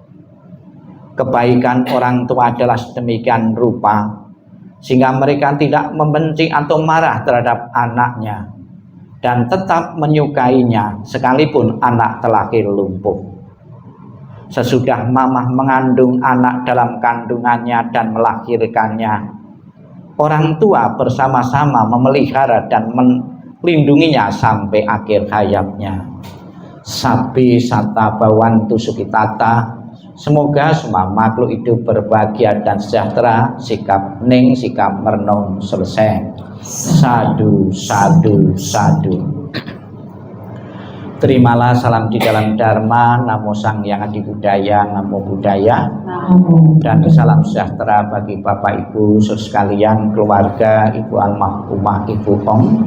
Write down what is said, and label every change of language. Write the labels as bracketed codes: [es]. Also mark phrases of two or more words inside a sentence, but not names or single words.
[id] Kebaikan orang tua adalah sedemikian rupa, sehingga mereka tidak membenci atau marah terhadap anaknya, dan tetap menyukainya sekalipun anak terlahir lumpuh. Sesudah mamah mengandung anak dalam kandungannya dan melahirkannya, orang tua bersama-sama memelihara dan melindunginya sampai akhir hayatnya. [pi] Sabi sata bawantu sukitata, [id] semoga semua makhluk hidup berbahagia dan sejahtera. Sikap ning sikap merenung selesai. [pi] Sadu sadu sadu. [id] Terimalah salam di dalam Dharma, [pi] Namo Sang Hyang Adi Budaya, Namo Buddhaya, [id] dan salam sejahtera bagi Bapak Ibu sekalian, keluarga Ibu almarhumah Ibu Ong.